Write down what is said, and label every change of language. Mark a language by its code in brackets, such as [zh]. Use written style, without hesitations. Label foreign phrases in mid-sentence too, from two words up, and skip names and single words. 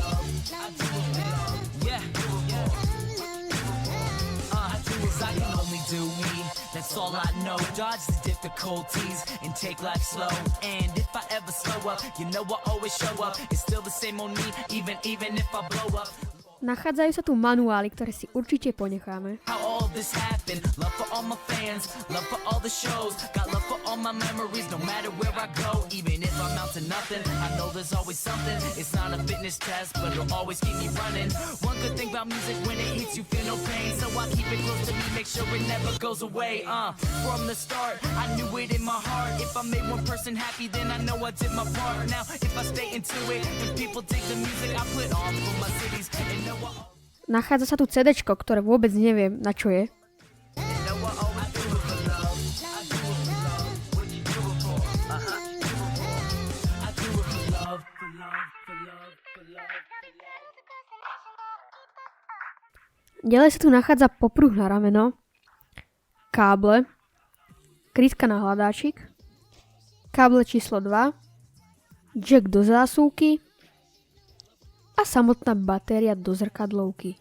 [en] Yeah, I can only do me. That's all I know. Dodge the difficulties and take life slow. And if I ever slow up, you know I always show up. It's still the same on me, even if I blow up. [sk] Nachádzajú sa tu manuály, ktoré si určite ponecháme. [en] How all this happened, love for all my fans, love for all the shows, got love for all my memories, no matter where I go, even if I'm out to nothing, I know there's always something, it's not a fitness test, but it'll always keep me running. One good thing about music, when it hits you feel no pain, so I keep it close to me, make sure it never goes away, from the start, I knew it in my heart, if I made one person happy, then I know I did my part, now if I stay into it, and people take the music I put on for my cities, and [sk] Nachádza sa tu CDčko, ktoré vôbec neviem, na čo je. Ďalej sa tu nachádza popruh na rameno, káble, krytka na hľadáčik, káble číslo 2, jack do zásuvky a samotná batéria do zrkadlovky.